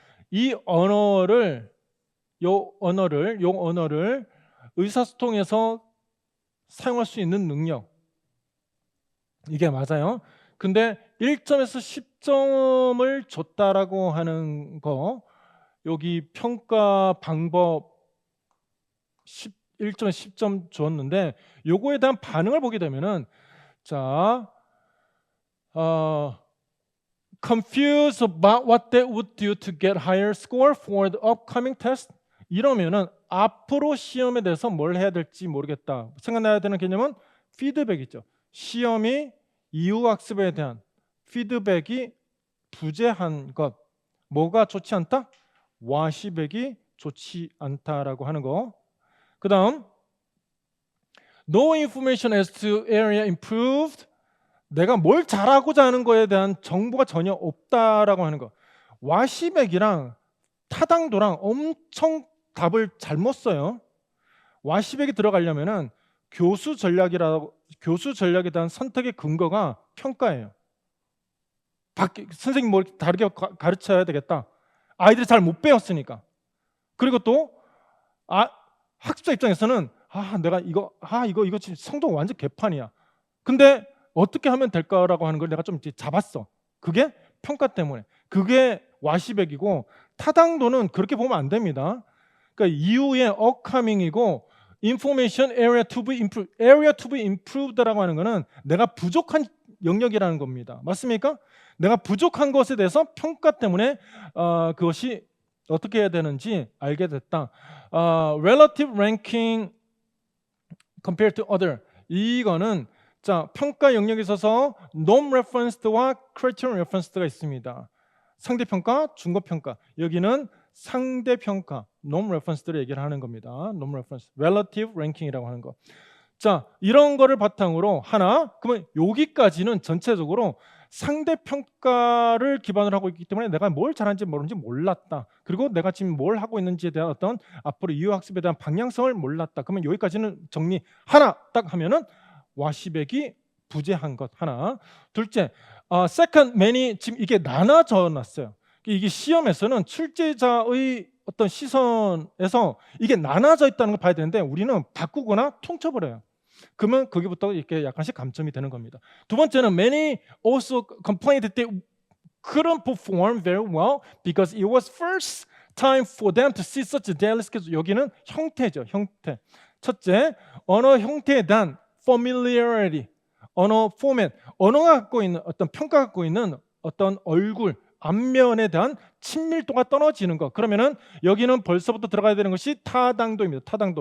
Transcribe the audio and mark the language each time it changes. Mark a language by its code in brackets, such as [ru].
[ko] 이 언어를 요 언어를 의사소통에서 사용할 수 있는 능력 이게 맞아요. 근데 1점에서 10점을 줬다라고 하는 거 여기 평가 방법 1점, 10점 주었는데 요거에 대한 반응을 보게 되면은 자, [en] confused about what they would do to get higher score for the upcoming test. [ko] 이러면은 앞으로 시험에 대해서 뭘 해야 될지 모르겠다. 생각나야 되는 개념은 피드백이죠. 시험이 이후 학습에 대한 피드백이 부재한 것. 뭐가 좋지 않다? 와시백이 좋지 않다라고 하는 거. 그 다음 [en] No information as to area improved. [ko] 내가 뭘 잘하고자 하는 거에 대한 정보가 전혀 없다라고 하는 거. 와시백이랑 타당도랑 엄청 답을 잘못 써요. 와시백이 들어가려면은 교수 전략에 대한 선택의 근거가 평가예요. 선생님 뭘 다르게 가르쳐야 되겠다. 아이들이 잘 못 배웠으니까. 그리고 또 학습자 입장에서는 내가 이거 지금 성도 완전 개판이야. 근데 어떻게 하면 될까라고 하는 걸 내가 좀 잡았어. 그게 평가 때문에. 그게 와시백이고 타당도는 그렇게 보면 안 됩니다. 그러니까 이후에 [en] upcoming이고 information area to be improved. [ko] area to be improved라고 하는 거는 내가 부족한 영역이라는 겁니다. 맞습니까? 내가 부족한 것에 대해서 평가 때문에 그것이 어떻게 해야 되는지 알게 됐다. [en] relative ranking compared to other. [ko] 이거는 자, 평가 영역에 있어서 norm referenced와 criterion referenced가 있습니다. 상대평가, 중거평가. 여기는 상대평가, norm referenced를 얘기를 하는 겁니다. [en] norm reference, relative ranking이라고 [ko] 하는 거. 자, 이런 거를 바탕으로 그러면 여기까지는 전체적으로 상대평가를 기반으로 하고 있기 때문에 내가 뭘 잘하는지 모르는지 몰랐다. 그리고 내가 지금 뭘 하고 있는지에 대한 어떤 앞으로 이후학습에 대한 방향성을 몰랐다. 그러면 여기까지는 정리 딱 하면은 와시백이 부재한 것 하나. 둘째, [en] second, many. [ko] 지금 이게 나눠져 놨어요. 이게 시험에서는 출제자의 어떤 시선에서 이게 나눠져 있다는 걸 봐야 되는데 우리는 바꾸거나 통쳐버려요. 그러면 거기부터 이렇게 약간씩 감점이 되는 겁니다. 두 번째는 [en] many also complained that they couldn't perform very well because it was first time for them to see such a daily schedule. [ko] 여기는 형태죠, 형태. 첫째, 언어 형태에 대한 familiarity, 언어 포맷, 언어가 갖고 있는 어떤 평가가 갖고 있는 어떤 얼굴, 안면에 대한 친밀도가 떨어지는 것. 그러면은 여기는 벌써부터 들어가야 되는 것이 타당도입니다. 타당도.